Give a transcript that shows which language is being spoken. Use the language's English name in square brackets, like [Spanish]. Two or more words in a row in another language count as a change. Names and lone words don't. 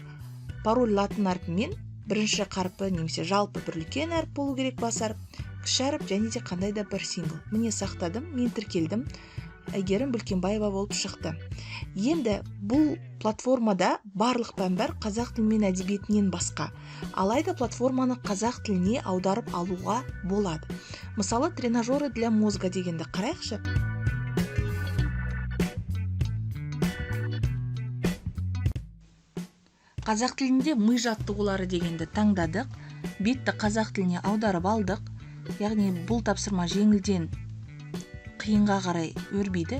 [Kazakh] Пароль латын әрпімен бірінші қарпі немесе жалпы бір үлкен әріп болу керек, бас әріп, кіші әріп және де қандай да бір символ. Міне сақтадым, мен тіркелдім. Әйгерім Бүлкенбаева болып шықты. Енді бұл платформада барлық пән бар қазақ тілі мен әдебиетінен басқа. Алайда платформаны қазақ тіліне аударып алуға болады. Мысалы, [Russian] тренажеры для мозга [Kazakh] дегенді қарайықшы. Қазақ тілінде ми жаттығулары дегенді таңдадық. Бетті қазақ тіліне аударып алдық. Яғни бұл тапсырма жеңілден қиынға қарай өрбейді.